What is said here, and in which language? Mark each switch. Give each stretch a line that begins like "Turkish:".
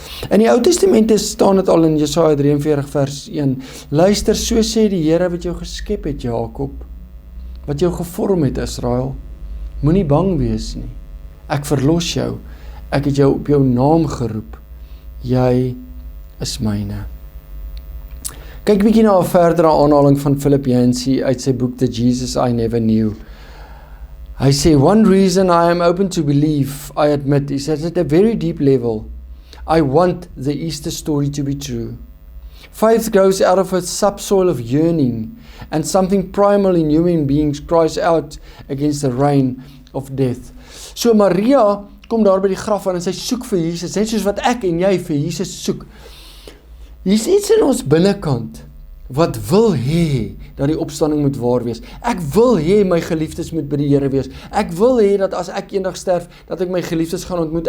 Afrikaans: In die Ou Testament staan dit al in Jesaja 43 vers 1, luister, so sê die Here wat jou geskep het, Jakob, wat jou gevorm het, Israel, moenie bang wees nie, ek verlos jou, ek het jou op jou naam geroep, jy is myne. Kyk bietjie na 'n verdere aanhaling van Philip Yancey uit sy boek The Jesus I Never Knew. Hy sê,
English: one reason I am open to believe, I admit, is that at a very deep level, I want the Easter story to be true. Faith grows out of a subsoil of yearning, and something primal in human beings cries out against the reign of death.
Afrikaans: So Maria kom daar by die graf aan en sy soek vir Jesus, net soos wat ek en jy vir Jesus soek. Hier's iets in ons binnekant wat wil hê dat die opstanding moet waar wees. Ek wil hê my geliefdes moet by die Here wees. Ek wil hê dat as ek eendag sterf, dat ek my geliefdes gaan ontmoet.